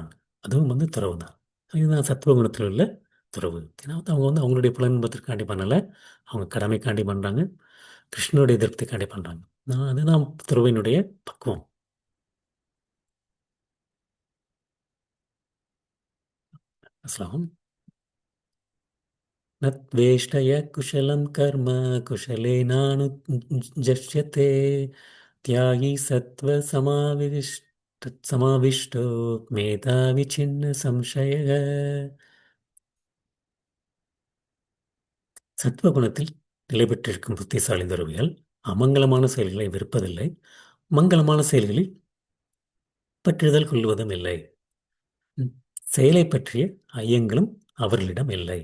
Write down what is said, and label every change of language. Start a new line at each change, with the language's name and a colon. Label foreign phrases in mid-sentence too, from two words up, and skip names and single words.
Tamil: அதுவும் வந்து துறவு தான். இதுதான் சத்துவகுணத்தில் உள்ள துறவு. ஏன்னா வந்து அவங்க வந்து அவங்களுடைய புலன்பத்திற்காண்டி பண்ணலை, அவங்க கடமைக்காண்டி பண்ணுறாங்க, கிருஷ்ணனுடைய திருப்திக்காண்டி பண்ணுறாங்க. நான் அதுதான் துறவினுடைய பக்குவம். அஸ்லாம்.
Sanskrit: न त्वेष्टय कुशलं कर्म कुशलेनानुजश्यते त्यागी समाविष्टो मेधावी छिन्न संशयः.
Tamil: சத்வகுணத்தில் நிலை பெற்றிருக்கும் புத்திசாலி துறவிகள் அமங்கலமான செயல்களை வெறுப்பதில்லை, மங்களமான செயல்களில் பற்றுதல் கொள்வதும் இல்லை. ம். செயலை பற்றிய ஐயங்களும் அவர்களிடம் இல்லை.